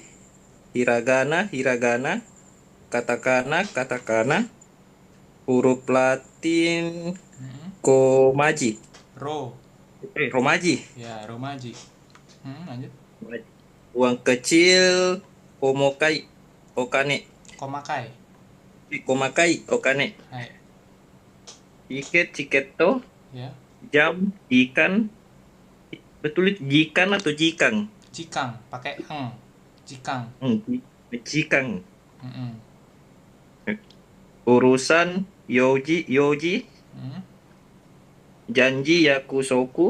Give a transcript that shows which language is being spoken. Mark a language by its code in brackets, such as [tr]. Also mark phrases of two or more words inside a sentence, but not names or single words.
[ja] ひらがな。カタカナ. [id] Huruf Latin, Hmm. komaji. Ro. Romaji. Ya, romaji. Lanjut. Uang kecil, omokai, okane. Komakai. [ja] 細かい、お金. [id] Hai. Chiketo, Ya. jam, ikan. Betul itu jikan atau jikang? Jikang, pakai Jikang. Jikang. Hmm. Urusan, yoji. Hmm. Janji, yakusoku.